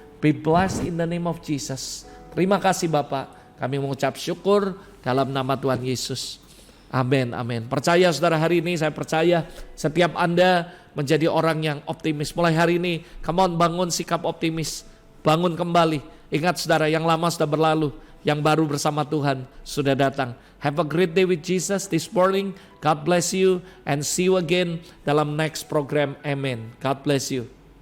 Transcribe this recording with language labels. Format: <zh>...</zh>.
<en>Be blessed in the name of Jesus.</en> <id>Terima kasih Bapak, kami mengucap syukur dalam nama Tuhan Yesus. Amin, amin. Percaya saudara, hari ini saya percaya setiap Anda menjadi orang yang optimis. Mulai hari ini,</id> <en>come on,</en> <id>bangun sikap optimis. Bangun kembali. Ingat saudara, yang lama sudah berlalu, yang baru bersama Tuhan sudah datang.</id> <en>Have a great day with Jesus this morning. God bless you and see you again</en> <id>dalam</id> <en>next program. Amen. God bless you.</en>